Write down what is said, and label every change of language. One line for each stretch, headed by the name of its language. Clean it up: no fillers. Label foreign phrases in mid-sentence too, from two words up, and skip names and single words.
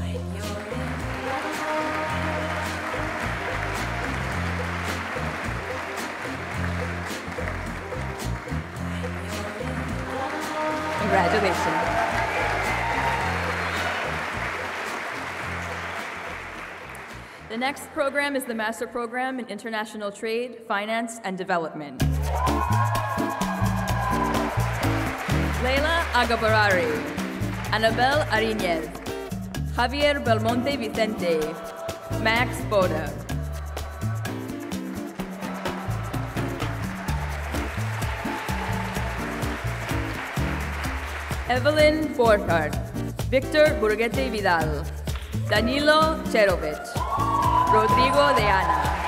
English: Congratulations. The next program is the Master Program in International Trade, Finance, and Development. Leila Agabarari, Anabel Ariñez, Javier Belmonte Vicente, Max Boda. Evelyn Borchardt, Victor Burguete Vidal, Danilo Cherovic, Rodrigo de Ana.